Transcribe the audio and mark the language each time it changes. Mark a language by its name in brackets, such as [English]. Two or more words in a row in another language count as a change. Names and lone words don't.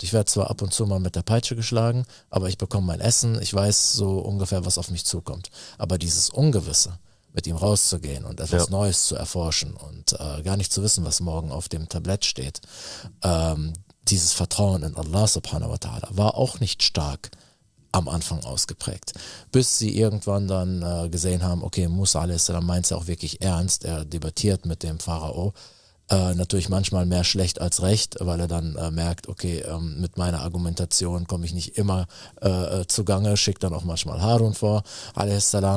[German] Ich werde zwar ab und zu mal mit der Peitsche geschlagen, aber ich bekomme mein Essen, ich weiß so ungefähr, was auf mich zukommt. Aber dieses Ungewisse, mit ihm rauszugehen und etwas Neues zu erforschen und gar nicht zu wissen, was morgen auf dem Tablett steht, dieses Vertrauen in [Arabic] الله سبحانه وتعالى [German] war auch nicht stark am Anfang ausgeprägt. Bis sie irgendwann dann gesehen haben, okay, Musa a.s. meint es ja auch wirklich ernst, er debattiert mit dem Pharao, natürlich manchmal mehr schlecht als recht, weil er dann merkt, okay, mit meiner Argumentation komme ich nicht immer zugange, schickt dann auch manchmal Harun vor, a.s.